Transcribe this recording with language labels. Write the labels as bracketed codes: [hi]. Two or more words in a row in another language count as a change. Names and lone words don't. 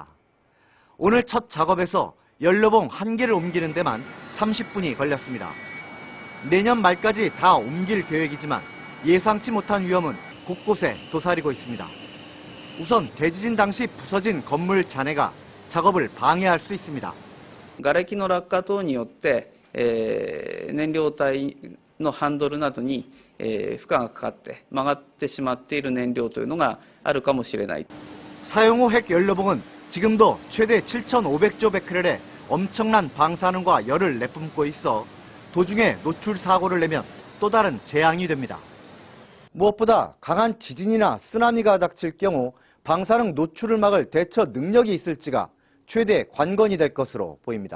[ko] 오늘 첫 작업에서 연료봉 1개를 옮기는 데만 30분이 걸렸습니다. 내년 말까지 다 옮길 계획이지만 예상치 못한 위험은 곳곳에 도사리고 있습니다. 우선 대지진 당시 부서진 건물 잔해가 작업을 방해할 수 있습니다. [ja] 瓦礫の落下等によって、燃料体のハンドルなどに、負荷がかかって曲がってしまっている燃料というのがあるかもしれない。 [ko] 사용 후 핵연료봉은 지금도 최대 7,500조 베크렐의 엄청난 방사능과 열을 내뿜고 있어 도중에 노출 사고를 내면 또 다른 재앙이 됩니다. 무엇보다 강한 지진이나 쓰나미가 닥칠 경우 방사능 노출을 막을 대처 능력이 있을지가 최대 관건이 될 것으로 보입니다.